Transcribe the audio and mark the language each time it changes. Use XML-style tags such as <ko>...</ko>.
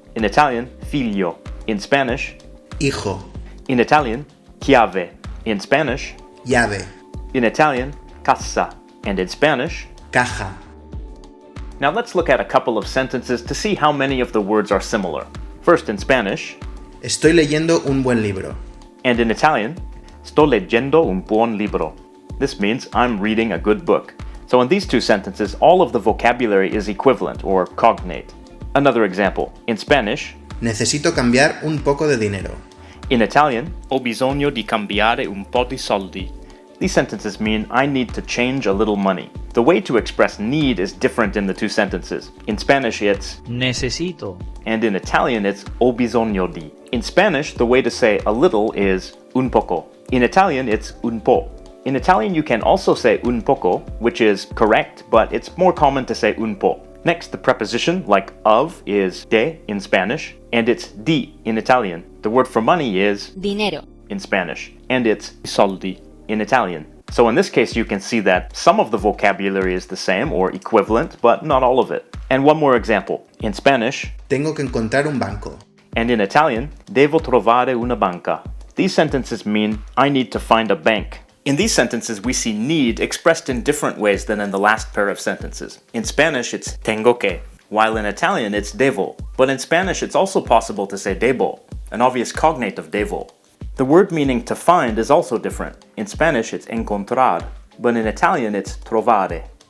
<en>In Italian, figlio. In Spanish,</en> <es>hijo.</es> <en>in Italian, chiave. In Spanish,</en> <es>Llave,</es> <en>in Italian, casa. And in Spanish,</en> <es>caja.</es> <en>now let's look at a couple of sentences to see how many of the words are similar. First in Spanish,</en> <es>Estoy leyendo un buen libro.</es> <en>and in Italian,</en> <it>sto leggendo un buon libro.</it> <en>This means I'm reading a good book. So in these two sentences, all of the vocabulary is equivalent or cognate. Another example, in Spanish,</en> <es>Necesito cambiar un poco de dinero.</es> <en>in Italian,</en> <it>ho bisogno di cambiare un po' di soldi.</it> <en>These sentences mean I need to change a little money. The way to express need is different in the two sentences. In Spanish it's</en> <es>Necesito.</es> <en>and in Italian it's</en> <it>ho bisogno di.</it> <en>In Spanish, the way to say a little is</en> <es>un poco.</es> <en>In Italian, it's</en> <it>un po'.</it> <en>In Italian, you can also say un poco, which is correct, but it's more common to say un po'. Next, the preposition, like of, is de in Spanish, and it's di in Italian. The word for money is</en> <es>dinero,</es> <en>in Spanish, and it's soldi in Italian. So in this case, you can see that some of the vocabulary is the same or equivalent, but not all of it. And one more example. In Spanish,</en> <es>Tengo que encontrar un banco.</es> <en>and in Italian,</en> <it>devo trovare una banca.</it> <en>These sentences mean I need to find a bank. In these sentences, we see need expressed in different ways than in the last pair of sentences. In Spanish, it's</en> <es>tengo que,</es> <en>while in Italian, it's devo. But in Spanish, it's also possible to say debo, an obvious cognate of devo. The word meaning to find is also different. In Spanish, it's encontrar, but in Italian, it's trovare.</en>